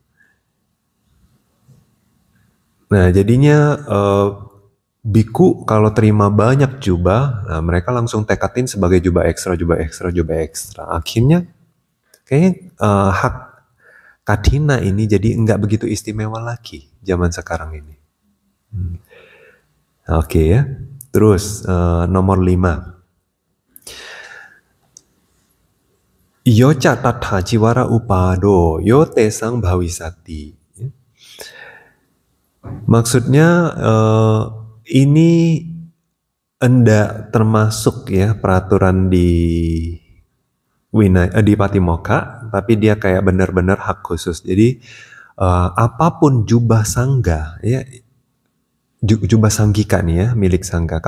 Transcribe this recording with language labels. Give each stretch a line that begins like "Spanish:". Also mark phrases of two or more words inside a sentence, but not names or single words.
Indonesian: Nah, jadinya biku kalau terima banyak jubah, nah mereka langsung tekatin sebagai jubah ekstra, jubah ekstra, jubah ekstra. Akhirnya kayaknya hak Kathina ini jadi nggak begitu istimewa lagi zaman sekarang ini. Oke ya. Terus nomor 5.
Pali: Yoca tatha jiwara upado yo tesang bhawisati.
Indonesian: Maksudnya ini enggak termasuk ya peraturan di di Patimokkha, tapi dia kayak benar-benar hak khusus. Jadi apapun jubah sangga ya, jubah sanggika nih ya, milik sangga.